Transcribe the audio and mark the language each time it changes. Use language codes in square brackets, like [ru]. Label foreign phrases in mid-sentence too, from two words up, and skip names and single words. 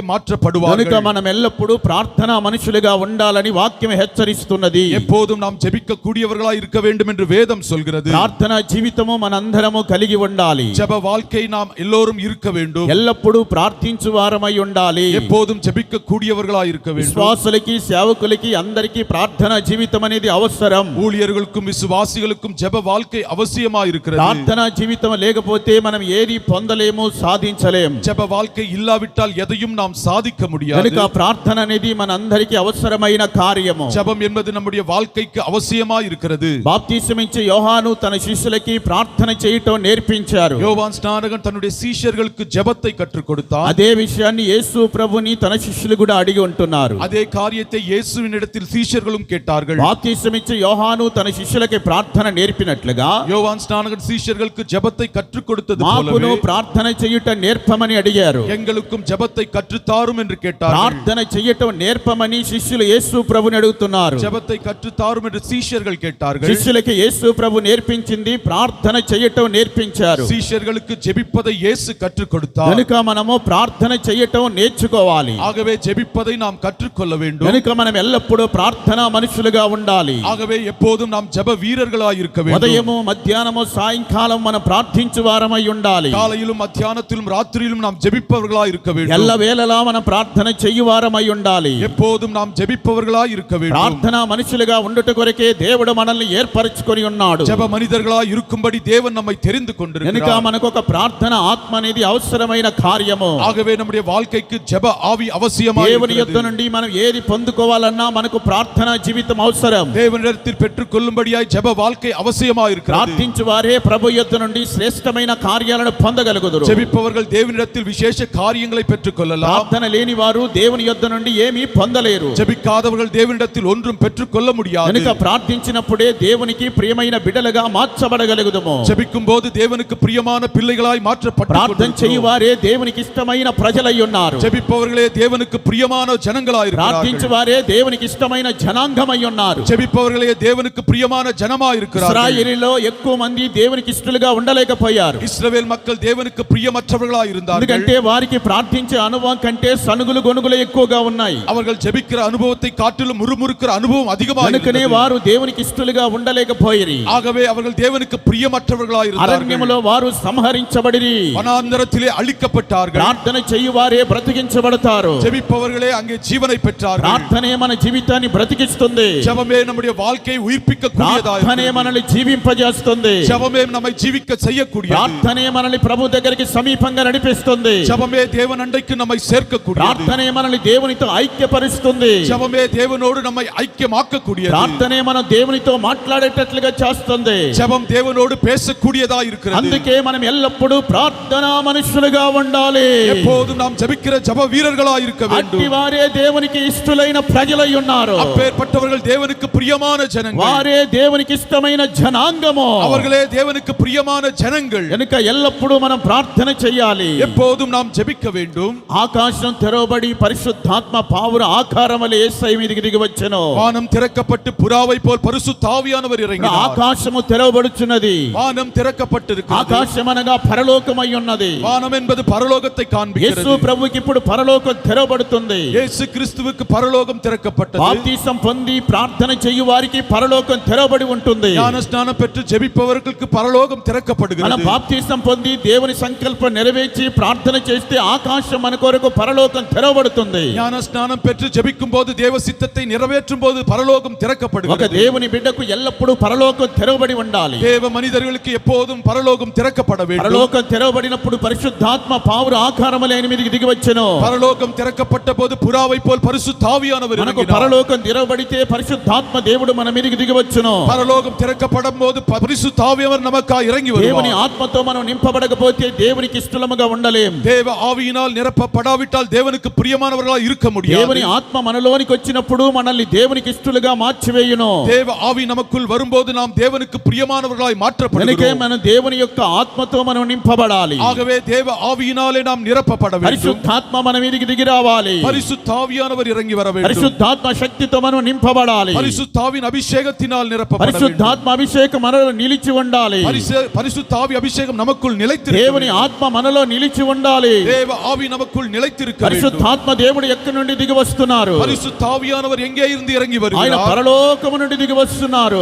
[te] కనుక [ta] மாற்றப்படுவார்கள். [te] మనం ఎల్లప్పుడూ ప్రార్థనా మనుషులుగా ఉండాలని వాక్యం హెచ్చరిస్తున్నది. [ta] எப்போதும் நாம் ஜெபிக்க கூடியவர்களாய் இருக்க வேண்டும் என்று வேதம் சொல்கிறது. [te] ప్రార్థనా జీవితము మనందరము కలిగి ఉండాలి. [ta] ஜெப வாழ்க்கை நாம் எல்லோரும் இருக்க வேண்டும். [te] ఎల్లప్పుడూ ప్రార్థించు వారమై ఉండాలి. [ta] எப்போதும் ஜெபிக்க கூடியவர்களாய் இருக்க வேண்டும். [te] విశ్వాసులకి, సేవకులకి అందరికీ ప్రార్థనా జీవితం అనేది అవసరం. [ta] ஊழியர்களுக்கும் விசுவாசிகளுக்கும் ஜெப வாழ்க்கை அவசியமாய் இருக்கிறது. [te] ప్రార్థనా జీవితం లేకపోతే మనం ఏది పొందలేము, సాధించలేం. [ta] ஜெப வாழ்க்கை இல்லாவிட்டால் எதையும் நாம் சாதிக்க முடியாது. [te] కనుక ప్రార్థన అనేది మనందరికీ అవసరమైన కార్యము. [ta] ஜெபம் என்பது நம்முடைய வாழ்க்கைக்கு அவசியமாய் இருக்கிறது. [te] బాప్తిసం ఇచ్చే యోహాను తన శిష్యులకి ప్రార్థన చేయటం నేర్పించారు. [ta] யோவான் ஸ்நானகன் தன்னுடைய சீஷர்களுக்கு ஜெபத்தை கற்றுக் கொடுத்தார். [te] అదే విషయాన్ని యేసు ప్రభుని తన శిష్యులు కూడా అడిగి ఉంటున్నారు. [ta] அதே காரியத்தை இயேசுவினிடத்தில் சீஷர்களும் கேட்டார்கள். [te] బాప్తిసం ఇచ్చే యోహాను తన శిష్యులకి ప్రార్థన నేర్పినట్లుగా [ta] யோவான் ஸ்நானகன் சீஷர்களுக்கு ஜெபத்தை கற்றுக் கொடுத்தது [te] మాకును [ta] போலவே [te] ప్రార్థన చేయుట నేర్పమని అడిగారు. [ta] எங்களுக்கும் ஜெபத்தை கற்றுத்தாரும் என்று கேட்டார்கள். [te] ప్రార్థన చేయటం నేర్పమని శిష్యులు యేసు ప్రభుని అడుగుతున్నారు. [ta] ஜெபத்தை கற்றுத்தாரும் என்று சீஷர்கள் கேட்டார்கள். [te] శిష్యులకి యేసు ప్రభు నేర్పించింది ప్రార్థన చేయటం నేర్పించారు. [ta] சீஷர்களுக்கு ஜெபிப்பதை இயேசு கற்றுக் கொடுத்தார். [te] కనుక మనము ప్రార్థన చేయటం నేర్చుకోవాలి. [ta] ஆகவே ஜெபிப்பதை நாம் கற்றுக்கொள்ள வேண்டும். [te] కనుక మనం ఎల్లప్పుడూ ప్రార్థనా మనుషులుగా ఉండాలి. [ta] ஆகவே எப்போதும் நாம் ஜெப வீரர்களாய் இருக்க வேண்டும். [te] ఉదయము మధ్యాహ్నము సాయంకాలం మనం ప్రార్థించు వారమై ఉండాలి. [ta] காலையிலும் மத்தியானத்திலும் ராத்திரியிலும் நாம் ஜெபிப்பவர்களாய் இருக்க வேண்டும். [te] ఎల్ల వేళలా మనం ప్రార్థన చెయ్యువారమై ఉండాలి. [ta] எப்போதும் நாம் ஜெபிப்பவர்களாய் இருக்க வேண்டும். [te] ప్రార్థనా మనుషులుగా ఉండుట కొరకే దేవుడు మనల్ని ఏర్పరచుకొని ఉన్నాడు. [ta] ஜெப మనిదர்களாய் இருக்கும்படி தேவன் நம்மை தெரிந்து கொண்டிருக்கிறார். [te] కనుక మనకు ఒక ప్రార్థన ఆత్మ అనేది అవసరమైన కార్యము. [ta] ஆகவே நம்முடைய வாழ்க்கைக்கு ஜெப ஆவி அவசியமாய் [te] దేవుని యొద్ద [ta] இருக்கிறது. [te] నుండి మనం ఏది పొందుకోవాలన్నా మనకు ప్రార్థనా జీవితం అవసరం. [ta] தேவனிடத்தில் பெற்றுக்கொள்ளும்படியாய் ஜெப வாழ்க்கை அவசியமாய் இருக்கிறது. [te] ప్రార్థించు వారే ప్రభు యొద్ద నుండి శ్రేష్టమైన కార్యాలను పొందగలుగుదురు. [ta] ஜெபிப்பவர்கள் தேவனிடத்தில் விசேஷ காரியங்களை பெற்றுக்கொள்ளலாம். [te] ప్రార్థన లేని వారు దేవుని యొద్ద నుండి ఏమీ పొందలేరు. [ta] ஜெபிக்காதவர்கள் தேவனிடத்தில் ஒன்றும் பெற்றுக்கொள்ள முடியாது. [te] కనుక ప్రార్థించినప్పుడే దేవునికి ప్రియమైన బిడ్డలుగా మార్చబడగలుగుదుము. [ta] ஜெபிக்கும் போது தேவனுக்கு பிரியமான பிள்ளைகளாய் [te] ప్రార్థన [ta] மாற்றப்பட்டு [te] చేయువారే దేవునికి ఇష్టమైన ప్రజలై ఉన్నారు. [ta] ஜெபிப்பவர்களே தேவனுக்கு பிரியமான ஜனங்களாய் [te] ప్రార్థించు [ta] இருக்கிறார்கள். [te] వారే దేవునికి ఇష్టమైన జనాంగమై ఉన్నారు. [ta] ஜெபிப்பவர்களே தேவனுக்கு பிரியமான ஜனமாய் இருக்கிறார்கள். [te] ఇశ్రాయేలులో ఎక్కువ మంది దేవునికి ఇష్టలుగా ఉండలేకపోయారు. [ta] இஸ்ரவேல் மக்கள் தேவனுக்கு பிரியமற்றவர்களாய் இருந்தார்கள். [te] ఎందుకంటే వారికి ప్రార్థించే అనుభవం కంటే సనుగులు గొనుగులు ఎక్కువగా ఉన్నాయి. [ta] அவர்கள் ஜெபிக்கிற அனுபவத்தை காட்டிலும் முறுமுறுக்கிற அனுபவம் அதிகமாக [te] కనుకనే [ta] இருந்தது. [te] వారు దేవునికి ఇష్టలుగా ఉండలేకపోయిరి. [ta] ஆகவே அவர்கள் தேவனுக்கு பிரியமற்றவர்களாய் இருந்தார்கள். [te] అరణ్యములో వారు సంహరించబడిరి. [ta] வனாந்தரத்திலே அழிக்கப்பட்டார்கள். [te] ప్రార్థన చేయువారే బ్రతికించబడతారు. [ta] ஜெபிப்பவர்களே அங்கே ஜீவனை பெற்றார்கள். [te] ప్రార్థనే మన జీవితాన్ని బ్రతికిస్తుంది. [ta] ஜெபமே நம்முடைய வாழ்க்கையை உயிர்ப்பிக்க கூடியதாய் [te] ప్రార్థనే మనల్ని జీవింపజేస్తుంది. [ta] ஜெபமே நம்மை ஜீவிக்க செய்யக்கூடியது. [te] ప్రార్థనే మనల్ని ప్రభు దగ్గరికి సమీపంగా నడిపిస్తుంది. [ta] ஜெபமே தேவன் அண்டைக்கு நம்மை சேர்க்கக்கூடியது. [te] ప్రార్థనే మనల్ని దేవునితో ఐక్యపరుస్తుంది. [ta] ஜெபமே தேவனோடு நம்மை ஐக்கியமாக்கக்கூடியது. [te] ప్రార్థనే మనం దేవునితో మాట్లాడేటట్లుగా చేస్తుంది. [ta] ஜெபம் தேவனோடு பேசக்கூடியதாய் இருக்கிறது. [te] అందుకే మనం ఎల్లప్పుడూ ప్రార్థనా మనుషులుగా ఉండాలి. [ta] எப்போதும் நாம் ஜெபிக்கிற ஜெப வீரர்களாய் இருக்க வேண்டும். [te] అట్టి వారే దేవునికి ఇష్టలైన ప్రజలై ఉన్నారు. [ta] அப்பேற்பட்டவர்கள் தேவனுக்கு பிரியமான ஜனங்கள். [te] వారే దేవునికి ఇష్టమైన జనాంగము. [ta] அவர்களே தேவனுக்கு பிரியமான ஜனங்கள். [te] కనుక ఎల్లప్పుడూ మనం ప్రార్థన చేయాలి. [ta] எப்போதும் நாம் ஜெபிக்க வேண்டும். [te] ఆకాశం తెరవబడి పరిశుద్ధాత్మ పావుర ఆకారం వలె యేసయ్య మీదికి దిగి వచ్చెను. [ta] வானம் திறக்கப்பட்டு புறாவை போல் பரிசுத்த ஆவியானவர் இறங்கினார். [te] ఆకాశము తెరవబడుచున్నది. [ta] வானம் திறக்கப்பட்டிருக்கிறது. [te] ఆకాశం అనగా పరలోకమై ఉన్నది. [ta] வானம் என்பது பரலோகத்தை [te] యేసు [ta] காண்பிக்கிறது. [te] ప్రభువుకి ఇప్పుడు పరలోకం తెరవబడుతుంది. [ta] இயேசு கிறிஸ்துவுக்கு பரலோகம் திறக்கப்பட்டது. [te] బాప్తిసం పొంది ప్రార్థన చేయు వారికి పరలోకం తెరవబడి ఉంటుంది. [ta] ஞானஸ்நானம் பெற்று ஜெபிப்பவர்களுக்கு பரலோகம் [te] మన [ta] திறக்கப்படுகிறது. [te] బాప్తిసం పొంది దేవుని సంకల్పం నెరవేర్చి ప్రార్థన చేస్తే ఆకాశం మన కొరకు పరలోకం తెరవబడుతుంది. [ta] ஞானஸ்நானம் பெற்று ஜெபிக்கும் போது தேவ சித்தத்தை நிறைவேற்றும் போது பரலோகம் [te] ఒక [ta] திறக்கப்படுகிறது. [te] దేవుని బిడ్డకు ఎల్లప్పుడూ పరలోకం తెరవబడి ఉండాలి. [ta] தேவ மனிதர்களுக்கு எப்போதும் பரலோகம் திறக்கப்பட வேண்டும். [te] పరలోకం తెరవబడినప్పుడు పరిశుద్ధాత్మ పావుర ఆకారం వలె ఆయన మీదికి దిగి వచ్చెను. [ta] பரலோகம் திறக்கப்பட்ட போது புறாவை போல் பரிசுத்த ஆவியானவர் [te] మనకు [ta] இறங்கினார். [te] పరలోకం తెరవబడితే పరిశుద్ధాత్మ దేవుడు మన మీదికి దిగి వచ్చును. [ta] பரலோகம் திறக்கப்படும் போது பரிசுத்த ஆவியானவர் நமக்காக இறங்கி [te] దేవుని [ta] வருவார். [te] ఆత్మతో మనం నింపబడకపోతే దేవునికి ఇష్టలముగా ఉండలేం. [ta] தேவ ஆவியினால் நிரப்பப்படாவிட்டால் தேவனுக்கு பிரியமானவர்களாய் இருக்க முடியாது. [te] దేవుని ఆత్మ మనలోనికి వచ్చినప్పుడు మనల్ని దేవునికి ఇష్టలుగా మార్చివేయును. [ta] தேவ ஆவி நமக்குள் வரும்போது நாம் தேவனுக்கு பிரியமானவர்களாய் [te] కనుకే [ta] மாற்றப்படுகிறோம். [te] మనం దేవుని యొక్క ఆత్మతో మనం నింపబడాలి. [ta] ஆகவே தேவ ஆவியினாலே நாம் நிரப்பப்பட வேண்டும். [te] పరిశుద్ధాత్మ మన మీదికి దిగి రావాలి. [ta] பரிசுத்த ஆவியானவர் இறங்கி வர வேண்டும். [te] పరిశుద్ధాత్మ శక్తితో మనం నింపబడాలి. [ta] பரிசுத்த ஆவியின் அபிஷேகத்தினால் நிரப்பப்பட வேண்டும். [te] పరిశుద్ధాత్మ అభిషేకం మనలో నిలిచి ఉండాలి. [ta] பரிசுத்த ஆவி அபிஷேகம் நமக்குள் நிலைத்திருக்க [te] దేవుని [ta] வேண்டும். [te] ఆత్మ మనలో నిలిచి ఉండాలి. [ta] தேவ ஆவி நமக்குள் நிலைத்திருக்க வேண்டும். [te] పరిశుద్ధాత్మ దేవుడు ఎక్కడి నుండి దిగి వస్తున్నారు? [ta] பரிசுத்த ஆவியானவர் எங்கே இருந்து இறங்கி [te] ఆయన [ta] வருகிறார்? [te] పరలోకము నుండి దిగి వస్తున్నారు.